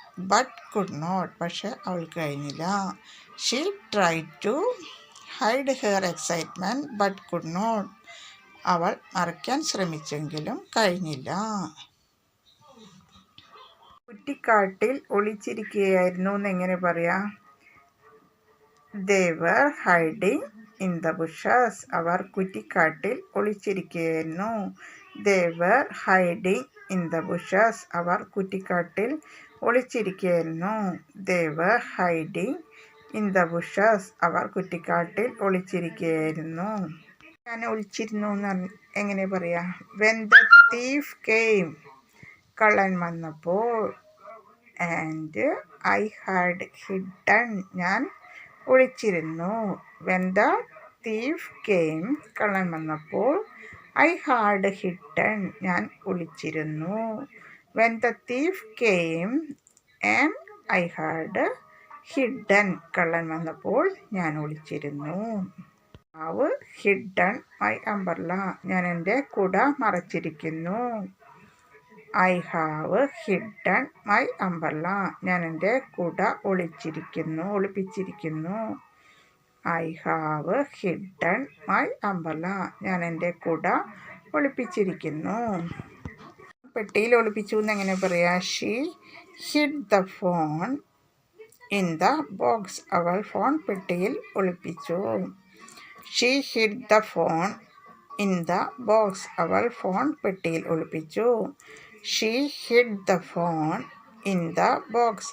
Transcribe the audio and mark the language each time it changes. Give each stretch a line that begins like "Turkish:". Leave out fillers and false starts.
English: but could not,
Malayalam: പക്ഷെ അവൾ കഴിഞ്ഞില്ല.
English: She tried to hide her excitement but could not.
Malayalam: അവൾ മറയ്ക്കാൻ ശ്രമിച്ചെങ്കിലും കഴിഞ്ഞില്ല. കുറ്റിക്കാട്ടിൽ ഒളിച്ചിരിക്കുകയായിരുന്നു എന്നെങ്ങനെ പറയാം?
English: They were hiding in the bushes.
Malayalam: Our കുറ്റിക്കാട്ടിൽ ഒളിച്ചിരിക്കുകയായിരുന്നു.
English: They were hiding in the bushes.
Malayalam: Our കുറ്റിക്കാട്ടിൽ ഒളിച്ചിരിക്കുകയായിരുന്നു.
English: They were hiding in the bushes.
Malayalam: അവർ കുറ്റിക്കാട്ടിൽ ഒളിച്ചിരിക്കുകയായിരുന്നു. ഞാൻ ഒളിച്ചിരുന്നു എന്ന് എങ്ങനെ പറയാം?
English: When the thief came.
Malayalam: കള്ളൻ വന്നപ്പോൾ.
English: And I had hidden.
Malayalam: ഞാൻ ഒളിച്ചിരുന്നു.
English: When the thief came.
Malayalam: കള്ളൻ വന്നപ്പോൾ.
English: I had hidden.
Malayalam: ഞാൻ ഒളിച്ചിരുന്നു.
English: When the thief came and I had hidden.
Malayalam: കള്ളൻ വന്നപ്പോൾ ഞാൻ ഒളിച്ചിരുന്നു.
English: have hidden my umbrella.
Malayalam: ഞാൻ എൻ്റെ കുട മറച്ചിരിക്കുന്നു.
English: I have hidden my umbrella.
Malayalam: ഞാൻ എൻ്റെ കുട ഒളിപ്പിച്ചിരിക്കുന്നു.
English: I have hidden my umbrella.
Malayalam: ഞാൻ എൻ്റെ കുട ഒളിപ്പിച്ചിരിക്കുന്നു. പെട്ടിയിൽ ഒളിപ്പിച്ചു എന്നെങ്ങനെ പറയാം?
English: She hid the phone in the box.
Malayalam: അവൾ ഫോൺ പെട്ടിയിൽ ഒളിപ്പിച്ചു.
English: She hid the phone in the box.
Malayalam: അവൾ ഫോൺ പെട്ടിയിൽ ഒളിപ്പിച്ചു.
English: She hid the phone in the box.